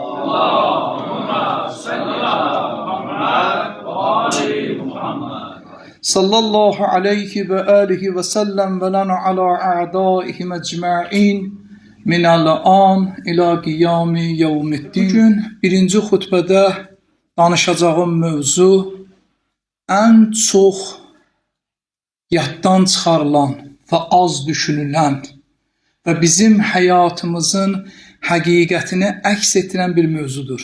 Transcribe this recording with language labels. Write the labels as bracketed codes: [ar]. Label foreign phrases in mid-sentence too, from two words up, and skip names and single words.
[ar] صلى الله عليه وآله وسلم ولنا على أعدائهم أجمعين من الآن إلى قيام يوم الدين. [az] Bugün birinci xutbədə danışacağım mövzu ən çox yaddan çıxarılan və az düşünülən və bizim həyatımızın həqiqətini əks etdirən bir mövzudur.